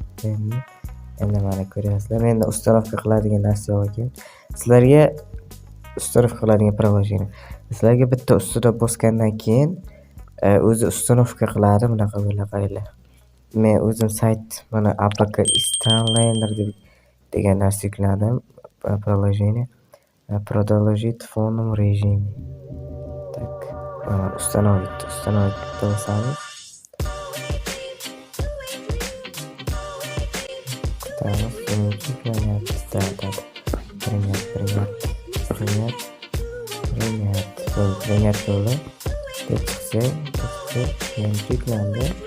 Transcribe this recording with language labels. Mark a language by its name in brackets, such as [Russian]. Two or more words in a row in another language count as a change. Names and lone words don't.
[Uzbek] Endi mana ko'ryapsizlar. Menda ustanovka qiladigan narsa yo'q ekan. Sizlarga uстановka qiladigan приложение. Sizlarga bitta ustida bosgandan keyin o'zi uстановка qiladi. Bunaqa bo'ladi, qaranglar. Men o'zim sayt mana APK Starliner degan narsa yukladim. [Russian] Приложение. Продолжить в фоновом режиме. Так, установить basamiz. [Uzbek] Kutamiz, yuklanyapti. Принять bo'ldi. Chiqsa, yangi yuklandi.